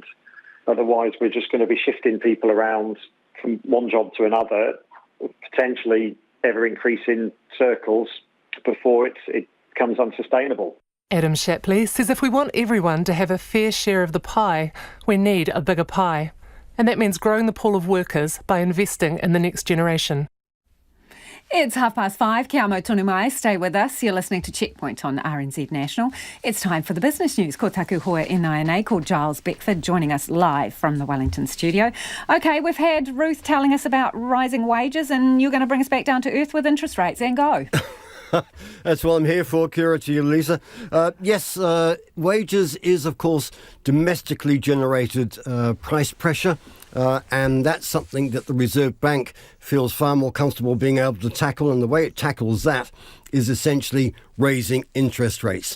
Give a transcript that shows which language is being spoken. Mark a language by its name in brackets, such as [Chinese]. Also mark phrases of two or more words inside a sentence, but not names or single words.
[English] Otherwise, we're just going to be shifting people around from one job to another, potentially ever-increasing circles before it becomes unsustainable. Adam Shapley says if we want everyone to have a fair share of the pie, we need a bigger pie. And that means growing the pool of workers by investing in the next generation. It's 5:30. [Māori] Kia mau tonu mai. [English] Stay with us. You're listening to Checkpoint on RNZ National. It's time for the business news. [Māori] Ko taku hoa [English] NINA called Giles Beckford joining us live from the Wellington studio. OK, we've had Ruth telling us about rising wages and you're going to bring us back down to earth with interest rates and go. That's what I'm here for, Kira, to you, Lisa. Yes, wages is, of course, domestically generated price pressure, and that's something that the Reserve Bank feels far more comfortable being able to tackle, and the way it tackles that is essentially raising interest rates.